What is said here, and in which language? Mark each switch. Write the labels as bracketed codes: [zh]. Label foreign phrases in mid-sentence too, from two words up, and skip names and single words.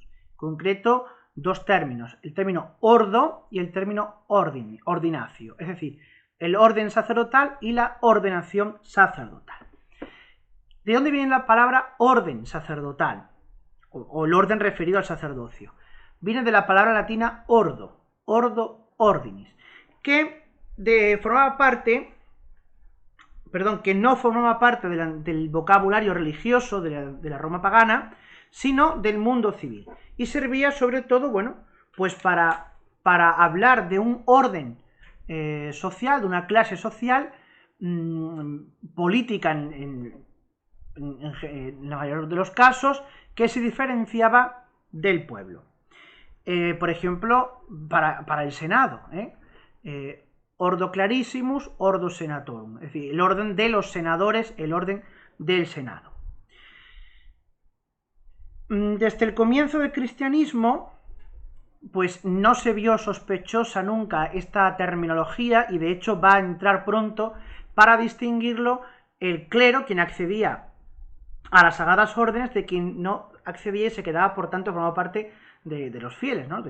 [es] En concreto, dos términos, el término ordo y el término ordinatio, es decir, el orden sacerdotal y la ordenación sacerdotal. ¿De dónde viene la palabra orden sacerdotal? O el orden referido al sacerdocio. Viene de la palabra latina [la] ordo ordinis, [es] que no formaba parte del vocabulario religioso de la Roma pagana, sino del mundo civil, y servía sobre todo, pues para hablar de un orden social, de una clase social política en la mayoría de los casos, que se diferenciaba del pueblo. Por ejemplo, para el Senado, [la] ordo clarissimus, ordo senatorum, [es] es decir, el orden de los senadores, el orden del Senado. Desde el comienzo del cristianismo, pues no se vio sospechosa nunca esta terminología, y de hecho va a entrar pronto para distinguirlo el clero, quien accedía a las sagradas órdenes, de quien no accedía y se quedaba, por tanto, formaba parte de los fieles, ¿no?